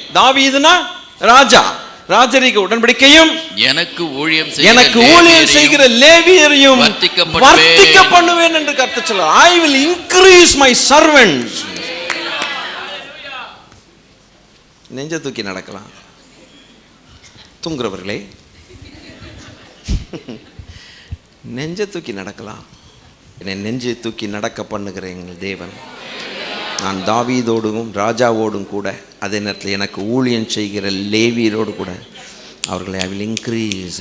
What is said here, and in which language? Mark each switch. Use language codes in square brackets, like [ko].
[ta] தாவீதுனா ராஜா, ராஜரீக உடன்படிக்கையும் எனக்கு ஊழியம் செய்கிற லேவியரையும் வர்த்திக்க பண்ணுவேன் என்று கர்த்தர் சொல்றார். [en] I will increase my servants. [ta] நெஞ்ச தூக்கி நடக்கலாம் தூங்குறவர்களே, நெஞ்ச தூக்கி நடக்கலாம். என்னை நெஞ்சை தூக்கி நடக்க பண்ணுகிற எங்கள் தேவன், நான் தாவீதோடும் ராஜாவோடும் கூட, அதே நேரத்தில் எனக்கு ஊழியம் செய்கிற லேவியரோடு கூட அவர்களை [en] I will increase.